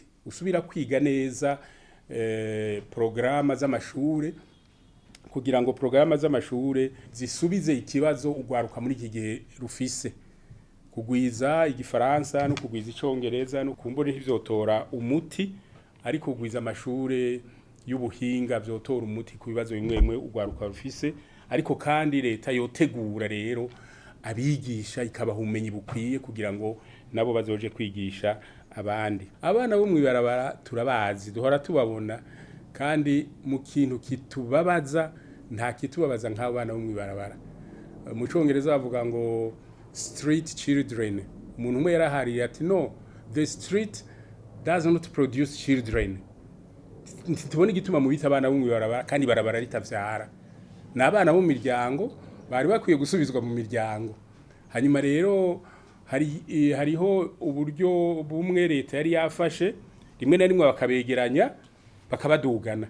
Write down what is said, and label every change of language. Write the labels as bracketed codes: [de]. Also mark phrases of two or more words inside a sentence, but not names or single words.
[rn] usubira kwiga neza programa z'amashure, kugira ngo programa z'amashure zisubize ikibazo ugwaruka muri iki gihe rufise, kugwiza igifaransa no kugwiza icongereza no kumbura ivyotora umuti ariko kugwiza amashure y'ubuhinga vyotora umuti ku bibazo bimwe ugwaruka rufise ariko kandi leta yotegura rero abigisha ikabaha ubumenyi bukwiye kugira ngo nabo bazoje kwigisha abandi. Abana bo mwibarabara turabazi duhora tubabona kandi mu kintu kitubabaza nta kitubabaza nk'abana bo mwibarabara. Mu Congereza bavuga ngo [en] street children. [rn] Umuntu umwe yarahariye ati no, [en] the street does not produce children. [rn] Ntitubona igituma mu bita abana bo mwibarabara kandi barabara ritavyara. N'abana bo mu miryango bari bakwiye gusubizwa mu miryango. Hanyuma rero hariho uburyo bumwe leta yari yafashe rimwe na rimwe bakabegeranya bakabadugana.